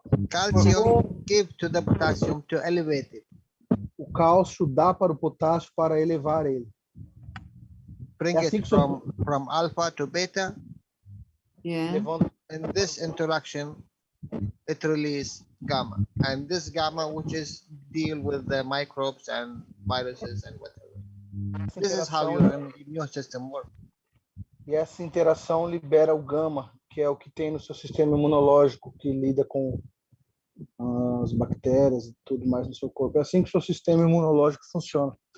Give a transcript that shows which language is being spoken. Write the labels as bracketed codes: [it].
[en] Calcium give to the potassium to elevate it. [pt] O cálcio dá para o potássio para elevar ele. [en] Bring it from alpha to beta. Yeah. In this interaction, it releases gamma, and this gamma, which is deal with the microbes and viruses and whatever. This is how your immune system works. [pt] E essa interação libera o gama, que é o que tem no seu sistema imunológico, que lida com as bactérias e tudo mais no seu corpo. É assim que o seu sistema imunológico funciona.